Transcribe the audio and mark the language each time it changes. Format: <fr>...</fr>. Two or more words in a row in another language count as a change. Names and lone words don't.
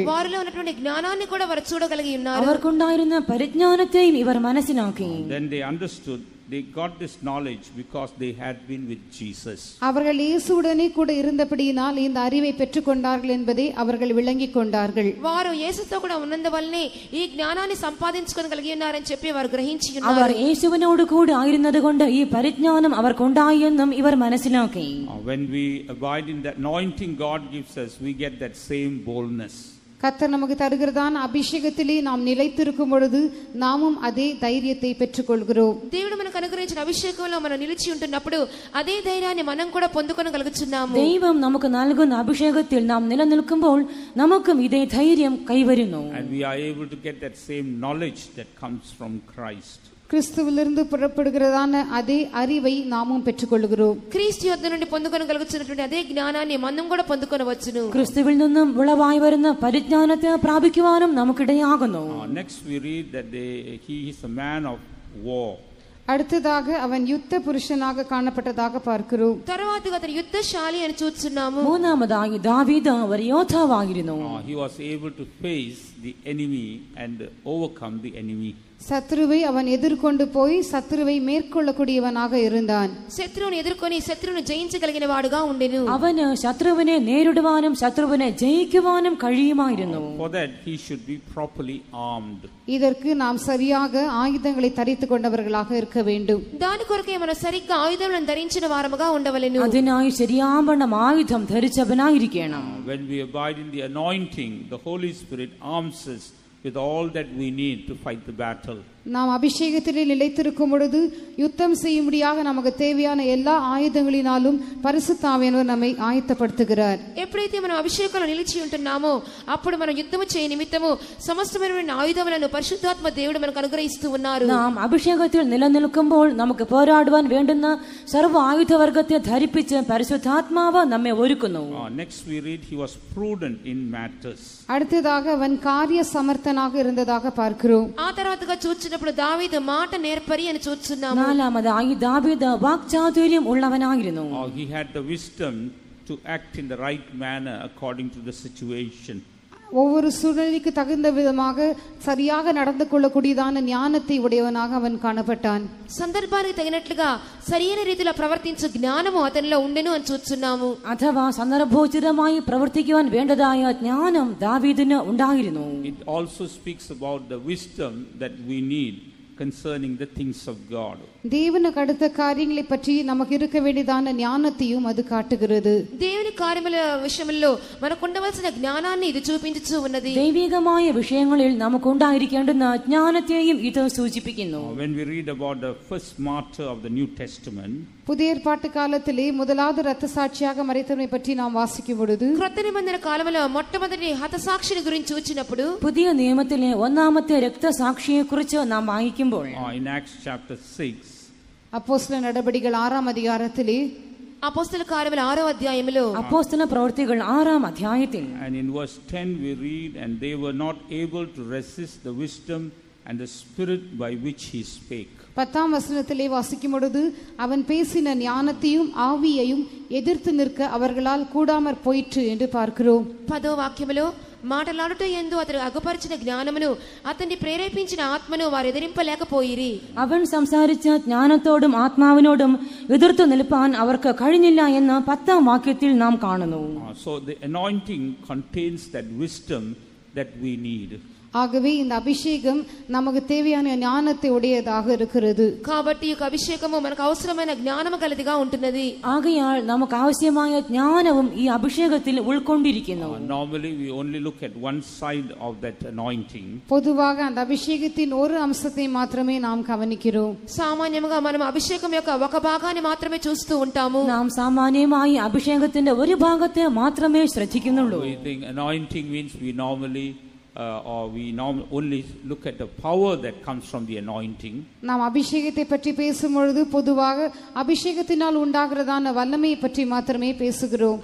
<te>వారిలో ఉన్నటువంటి జ్ఞానాన్ని కూడా వారు చూడగలిగి ఉన్నారు.</te> <ml>അവർക്കുണ്ടായിരുന്ന പരിജ്ഞാനത്തെയും ഇവർ മനസ്സിലാക്കി.</ml> <en>Then they understood, they got this knowledge because they had been with Jesus.</en> <ta>அவர்கள் இயேசுவுடனே கூட இருந்தபடியினால் இந்த அறிவை பெற்றுக்கொண்டார்கள் என்பதை அவர்கள் விளங்கிக் கொண்டார்கள்.</ta> <te>వారు యేసుతో కూడా ఉన్నందువల్లనే ఈ జ్ఞానాన్ని సంపాదించుకోగలిగి ఉన్నారని చెప్పి వారు గ్రహించి ఉన్నారు.</te> <ml>അവർ യേശുവിനോട് കൂടെ ആയിരുന്നതുകൊണ്ട് ഈ പരിജ്ഞാനം അവർക്കുണ്ടായെന്നും ഇവർ മനസ്സിലാക്കി.</ml> <en>When we abide in the anointing God gives us, we get that same boldness.</en> <ta>கர்த்தர் நமக்கு தருகிறதான அபிஷேகத்திலே நாம் நிலைத்திருக்கும் பொழுது நாமும் அதே தைரியத்தை பெற்றுக்கொள்கிறோம்.</ta> <te>దేవుడు మనకు అనుగ్రహించిన అభిషేకంలో మనం నిలిచి ఉంటున్నప్పుడు అదే ధైర్యాన్ని మనం కూడా పొందుకొనగలుగుతున్నాము.</te> <ml>ദൈവം നമുക്ക് നൽകുന്ന അഭിഷേകത്തിൽ നാം നിലനിൽക്കുമ്പോൾ നമുക്കും ഇതേ ധൈര്യം കൈവരുന്നു.</ml> <en>And we are able to get that same knowledge that comes from Christ.</en> <ta>கிறிஸ்துவிலிருந்து புறப்படுகிறதான அதே அறிவை நாமும் பெற்றுக்கொள்கிறோம்.</ta> <te>క్రీస్తు యొద్ద నుండి పొందుకొనగలుగుతున్నటువంటి అదే జ్ఞానాన్ని మనం కూడా పొందుకొనవచ్చును.</te> <ml>ക്രിസ്തുവിൽ നിന്നും വിളവായി വരുന്ന പരിജ്ഞാനത്തെ പ്രാപിക്കുവാനും നമുക്കിടയാകുന്നു.</ml> <en>Next we read that he is a man of war.</en> <ta>அடுத்ததாக அவன் யுத்த புருஷனாக காணப்பட்டதாக பார்க்கிறோம்.</ta> <te>తరువాతగా అతను యుద్ధశాలి అని చూస్తున్నాము.</te> <ml>മൂന്നാമതായി ദാവീദ് ഒരു യോദ്ധാവായിരുന്നു.</ml> <en>He was able to face the enemy and overcome the enemy.</en> <ta>சத்ருவை அவன் எதிர்கொண்டு போய் சத்ருவை மேற்கொள்ளக்கூடியவனாக இருந்தான்.</ta> <te>శత్రువుని ఎదుర్కొని శత్రువుని జయించగలిగిన వాడుగా ఉండెను.</te> <ml>അവന് ശത്രുവിനെ നേരിടുവാനും ശത്രുവിനെ ജയിക്കുവാനും കഴിയുമായിരുന്നു.</ml> <en>For that he should be properly armed.</en> <ta>இதற்கு நாம் சரியாக ஆயுதங்களை தரித்துக் கொண்டவர்களாக இருக்க வேண்டும்.</ta> <te>దాని కొరకే మనం సరిగ్గా ఆయుధములను ధరించిన వారముగా ఉండవలెను.</te> <ml>അതിനായി ശരിയാവണ്ണം ആയുധം ധരിച്ചവനായിരിക്കണം.</ml> <en>When we abide in the anointing, the Holy Spirit arms us with all that we need to fight the battle.</en> <ta>நாம் அபிஷேகத்திலே நிலைத்திருக்கும் பொழுது யுத்தம் செய்யும்படியாக நமக்கு தேவையான எல்லா ஆயுதங்களினாலும் பரிசுத்த ஆவியானவர் நம்மை ஆயத்தப்படுத்துகிறார்.</ta> <te>ఎప్పుడైతే మనం అభిషేకంలో నిలిచి ఉంటున్నామో అప్పుడు మనం యుద్ధము చేయ నిమిత్తము సమస్తమైన ఆయుధములను పరిశుద్ధాత్మ దేవుడు మనకు అనుగ్రహిస్తూ ఉన్నారు.</te> <ml>നാം അഭിഷേകത്തിൽ നിലനിൽക്കുമ്പോൾ നമുക്ക് പോരാടുവാൻ വേണ്ടുന്ന സർവ്വ ആയുധവർഗത്തെ ധരിപ്പിച്ച് പരിശുദ്ധാത്മാവ് നമ്മെ ഒരുക്കുന്നു.</ml> <en>Next we read he was prudent in matters.</en> <ta>அடுத்ததாக அவன் காரிய சமர்த்தனாக இருந்ததாக பார்க்கிறோம்.</ta> <te>ఆ తర్వాతగా చూచినప్పుడు దావీదు మాట నేర్పరి అని చూస్తున్నాము.</te> <ml>നാലാമതായി ദാവീദ് വാക്ചാതുര്യം ഉള്ളവനായിരുന്നു.</ml> <en>He had the wisdom to act in the right manner according to the situation.</en> <ta>ஒவ்வொரு சூழ்நிலைக்கு தகுந்த விதமாக சரியாக நடந்து கொள்ளக்கூடியதான ஞானத்தை உடையவனாக அவன் காணப்பட்டான்.</ta> <te>సందర్భానికి తగినట్లుగా సరైన రీతిలో ప్రవర్తించే జ్ఞానము అతనిలో ఉండెను అని చూస్తున్నాము.</te> <ml>അഥവാ സന്ദർഭോചിതമായി പ്രവർത്തിക്കുവാൻ വേണ്ടതായ ജ്ഞാനം ദാവീദിന് ഉണ്ടായിരുന്നു.</ml> <en>It also speaks about the wisdom that we need concerning the things of God.</en> <ta>தேவனுக்கு அடுத்த காரியங்களை பற்றி நமக்கு இருக்க வேண்டியதான ஞானத்தையும் அது காட்டுகிறது.</ta> <te>దేవుని కార్యముల విషయంలో మనకు ఉండవలసిన జ్ఞానాన్ని ఇది చూపించుచూ ఉన్నది.</te> <ml>ദൈവികമായ വിഷയങ്ങളിൽ നമുക്ക് ഉണ്ടായിരിക്കേണ്ടുന്ന ജ്ഞാനത്തെയും ഇത് സൂചിപ്പിക്കുന്നു.</ml> <en>When we read about the first martyr of the New Testament,</en> <ta>புதிய ஏற்பாட்டு காலத்திலே முதலாவது இரத்த சாட்சியாக மரித்தவனை பற்றி நாம் வாசிக்கும் பொழுது</ta> <te>క్రొత్త నిబంధన కాలంలో మొట్టమొదటి హతసాక్షిని గురించి చూచినప్పుడు</te> <ml>പുതിയ നിയമത്തിലെ ഒന്നാമത്തെ രക്തസാക്ഷിയെ കുറിച്ച് നാം വായിക്കുമ്പോൾ</ml> <en>in Acts chapter 6,</en> <ta>அப்போஸ்தல நடபடிகள் 6ஆம் அதிகாரத்திலே</ta> <te>అపోస్తల కార్యముల 6వ అధ్యాయములో</te> <ml>അപ്പോസ്തല പ്രവൃത്തികൾ 6ആം അധ്യായത്തിൽ</ml> <en>and in verse 10 we read, and they were not able to resist the wisdom and the spirit by which he spake.</en> <ta>10ஆம் வசனத்திலே வாசிக்கும் பொழுது அவன் பேசின ஞானத்தையும் ஆவியையும் எதிர்த்து நிற்க அவர்களால் கூடாமற் போயிற்று என்று பார்க்கிறோம்.</ta> <te>10వ వాక్యములో మాటలాడుట యందు అతడు అగపరిచిన జ్ఞానమును అతన్ని ప్రేరేపించిన ఆత్మను వారు ఎదిరింపలేకపోయిరి.</te> <ml>അവൻ സംസാരിച്ച ജ്ഞാനത്തോടും ആത്മാവിനോടും എതിർത്തു നിൽപ്പാൻ അവർക്ക് കഴിഞ്ഞില്ല എന്ന് 10ആം വാക്യത്തിൽ നാം കാണുന്നു.</ml> <en>So the anointing contains that wisdom that we need.</en> <ta>ஆகவே இந்த அபிஷேகம் நமக்கு தேவையான ஞானத்தை உடையதாக இருக்கிறது.</ta> <te>కాబట్టి ఈ అభిషేకము మనకు అవసరమైన జ్ఞానము గలదిగా ఉంటున్నది.</te> <ml>ആകയാൽ നമുക്ക് ആവശ്യമായ ജ്ഞാനവും ഈ അഭിഷേകത്തിൽ ഉൾക്കൊണ്ടിരിക്കുന്നു.</ml> <en>Normally we only look at one side of that anointing.</en> <ta>பொதுவாக அந்த அபிஷேகத்தின் ஒரு அம்சத்தை மாத்திரமே நாம் கவனிக்கிறோம்.</ta> <te>సామాన్యముగా మనం అభిషేకం యొక్క ఒక భాగాన్ని మాత్రమే చూస్తూ ఉంటాము.</te> <ml>നാം സാമാന്യമായി അഭിഷേകത്തിന്റെ ഒരു ഭാഗത്തെ മാത്രമേ ശ്രദ്ധിക്കുന്നുള്ളൂ.</ml> <en>We think anointing means we normally only look at the power that comes from the anointing.</en> <ta>நாம் அபிஷேகத்தை பற்றி பேசும்பொழுது பொதுவாக அபிஷேகத்தினால் உண்டாகிறதான வல்லமையை பற்றி மாத்திரமே பேசுகிறோம்.</ta>